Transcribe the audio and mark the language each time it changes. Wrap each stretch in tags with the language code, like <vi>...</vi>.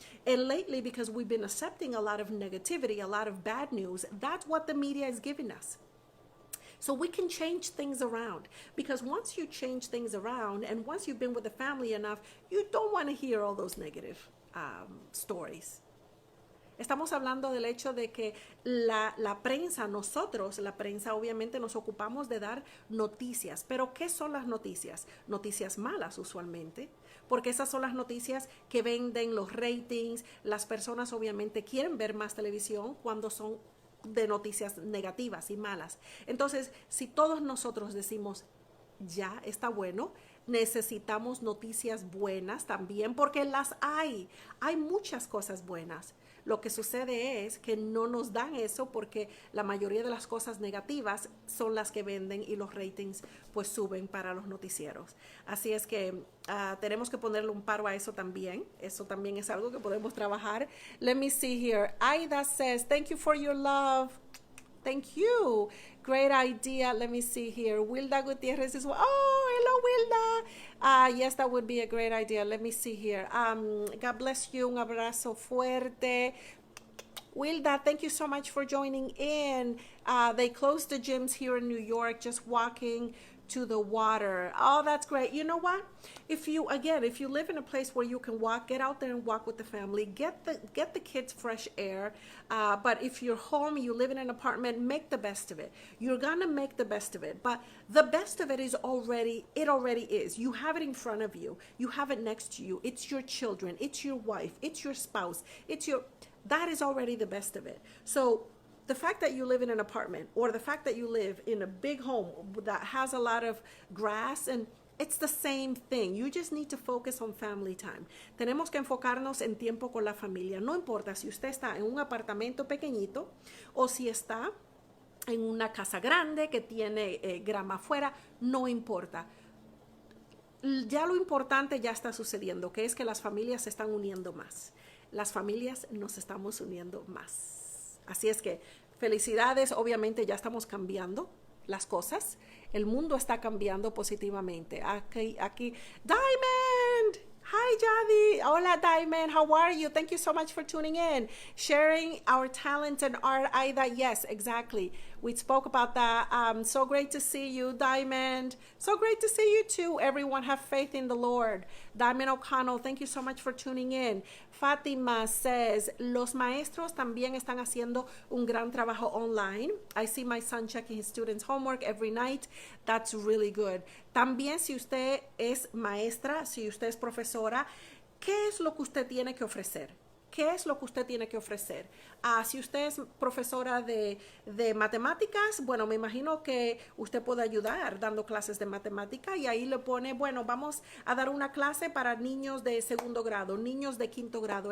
<en>And lately, because we've been accepting a lot of negativity, a lot of bad news, that's what the media is giving us. So we can change things around, because once you change things around and once you've been with the family enough, you don't want to hear all those negative stories.</en> <es>Estamos hablando del hecho de que la prensa, la prensa obviamente nos ocupamos de dar noticias. Pero ¿qué son las noticias? Noticias malas usualmente, porque esas son las noticias que venden los ratings. Las personas obviamente quieren ver más televisión cuando son de noticias negativas y malas. Entonces, si todos nosotros decimos, ya está bueno, necesitamos noticias buenas también, porque las hay muchas cosas buenas. Lo que sucede es que no nos dan eso porque la mayoría de las cosas negativas son las que venden y los ratings pues suben para los noticieros. Así es que tenemos que ponerle un paro a eso también. Eso también es algo que podemos trabajar.</es> <en>Let me see here. Aida says, thank you for your love. Thank you. Great idea. Let me see here. Wilda Gutierrez is, hello, Wilda. Yes, that would be a great idea. Let me see here. God bless you.</en> <es>Un abrazo fuerte.</es> <en>Wilda, thank you so much for joining in. They closed the gyms here in New York, just walking to the water. Oh, that's great. You know what? If you live in a place where you can walk, get out there and walk with the family. Get the kids fresh air. But if you're home, you live in an apartment, make the best of it. You're gonna make the best of it. But the best of it is already is. You have it in front of you. You have it next to you. It's your children. It's your wife. It's your spouse. That is already the best of it. So the fact that you live in an apartment, or the fact that you live in a big home that has a lot of grass, and it's the same thing. You just need to focus on family time.</en> <es>Tenemos que enfocarnos en tiempo con la familia. No importa si usted está en un apartamento pequeñito o si está en una casa grande que tiene grama afuera, no importa. Ya lo importante ya está sucediendo, que es que las familias se están uniendo más. Las familias nos estamos uniendo más. Así es que felicidades, obviamente ya estamos cambiando las cosas. El mundo está cambiando positivamente. Aquí, Diamond! Hi, Jadi. Hola, Diamond.</es> <en>How are you? Thank you so much for tuning in. Sharing our talent and art. Aida, yes, exactly. We spoke about that. So great to see you, Diamond. So great to see you too. Everyone have faith in the Lord. Diamond O'Connell, thank you so much for tuning in.</en> <es>Fatima says, los maestros también están haciendo un gran trabajo online.</es> <en>I see my son checking his students' homework every night. That's really good.</en> <es>También si usted es maestra, si usted es profesora, ¿qué es lo que usted tiene que ofrecer? ¿Qué es lo que usted tiene que ofrecer? Si usted es profesora de matemáticas, bueno, me imagino que usted puede ayudar dando clases de matemática y ahí le pone, bueno, vamos a dar una clase para niños de segundo grado, niños de quinto grado.</es>